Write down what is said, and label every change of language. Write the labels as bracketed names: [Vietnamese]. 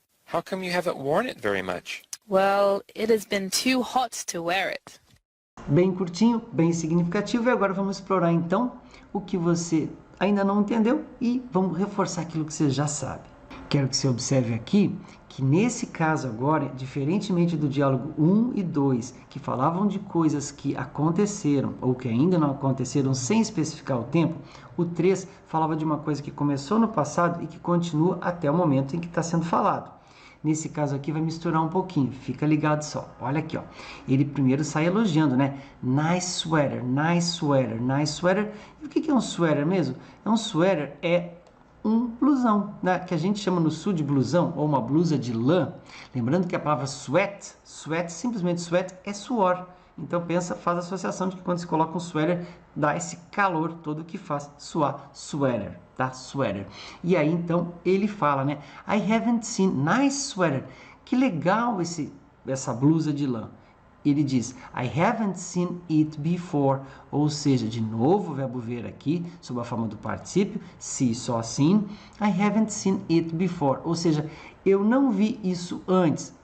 [English] How come you haven't worn it very much? Well, it has been too hot to wear it. [Portuguese] Bem curtinho, bem significativo. E agora vamos explorar então o que você ainda não entendeu e vamos reforçar aquilo que você já sabe. Quero que você observe aqui que nesse caso agora, diferentemente do diálogo 1 e 2, que falavam de coisas que aconteceram ou que ainda não aconteceram sem especificar o tempo, o 3 falava de uma coisa que começou no passado e que continua até o momento em que está sendo falado. Nesse caso aqui vai misturar um pouquinho, fica ligado só. Olha aqui, ó. Ele primeiro sai elogiando, né? [English] Nice sweater, nice sweater, nice sweater. [Portuguese] E o que é um sweater mesmo? Um sweater é um blusão, né? Que a gente chama no sul de blusão, ou uma blusa de lã. Lembrando que a palavra sweat, simplesmente sweat, é suor. Então faz a associação de que quando se coloca um sweater, dá esse calor todo que faz suar, sweater, tá? Sweater. E aí então ele fala, né? [English] I haven't seen, nice sweater. [Portuguese] Que legal essa blusa de lã. Ele diz, [English] I haven't seen it before, [Portuguese] ou seja, de novo o verbo ver aqui, sob a forma do particípio, see, saw, seen, I haven't seen it before, ou seja, eu não vi isso antes.